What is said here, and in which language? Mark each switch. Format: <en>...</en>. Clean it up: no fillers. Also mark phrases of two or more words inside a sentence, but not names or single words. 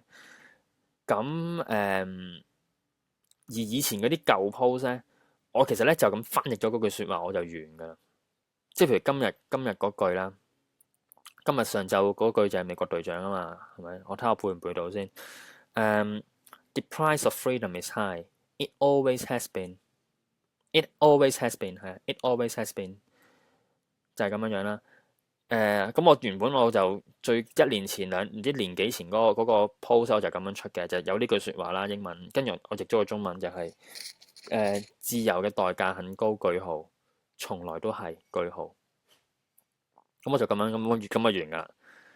<yue>咁而以前嗰啲舊 post 咧，我其實咧就咁翻譯咗嗰句説話，我就完噶啦。即係譬如今日嗰句啦，今日上晝嗰句就係美國隊長啊嘛，係咪？我睇下我背唔背到先。</yue> <en>The price of freedom is high. It always has been. It always has been 係。It always has been</en> <yue>就係咁樣樣啦。咁我原本我就1年前唔知年幾前嗰個 post 我就咁樣出嘅，就有呢句説話啦，英文，跟住我譯咗個中文就係自由嘅代價很高，句號，從來都係句號。咁我就咁就完㗎啦。</yue>